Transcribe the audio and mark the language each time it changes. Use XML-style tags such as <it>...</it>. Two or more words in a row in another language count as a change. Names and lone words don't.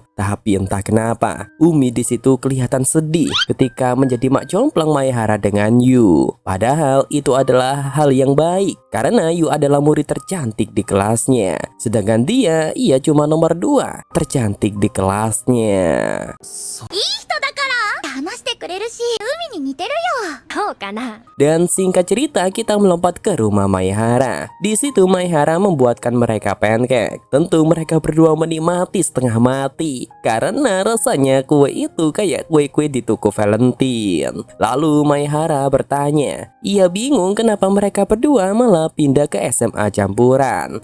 <id>Tapi entah kenapa, Umi di situ kelihatan sedih ketika menjadi mak jomplang Maehara dengan Yu. Padahal itu adalah hal yang baik karena Yu adalah murid tercantik di kelasnya, sedangkan ia cuma nomor 2 tercantik di kelasnya.</id> <ja>話してくれるし海に似てるよそうかな</ja> <id>Dan singkat cerita, kita melompat ke rumah Maehara. Di situ Maehara membuatkan mereka pancake. Tentu mereka berdua menikmati setengah mati karena rasanya kue itu kayak kue-kue di toko Valentine. Lalu Maehara bertanya, ia bingung kenapa mereka berdua malah pindah ke SMA campuran.</id>